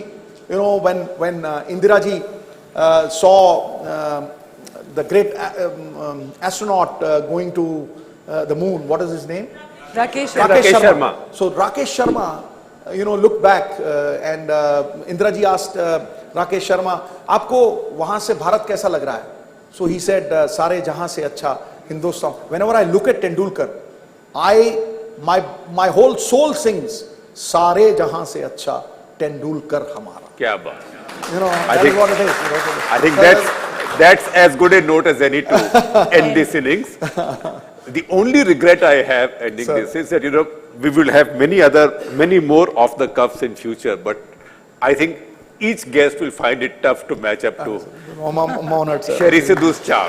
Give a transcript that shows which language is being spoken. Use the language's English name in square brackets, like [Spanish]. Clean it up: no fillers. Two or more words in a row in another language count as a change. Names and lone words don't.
[English] You know, when Indira ji saw the great astronaut going to the moon, what is his name? Rakesh Sharma. So Rakesh Sharma, you know, looked back and Indira ji asked Rakesh Sharma, [Hindi] "आपको वहाँ से भारत कैसा लग रहा है?" [English] So he said, [Hindi] "सारे जहाँ से अच्छा हिंदुस्तान." [English] Whenever I look at Tendulkar, my whole soul sings, [Hindi] "सारे जहाँ से अच्छा Tendulkar हमारा." क्या बात. [English] You know, I think what it is. I think that's as good a note as any to end this innings. The only regret I have ending this is that, you know, we will have many more off the cuffs in future, but I think each guest will find it tough to match up to Sherry Sidhu's charm.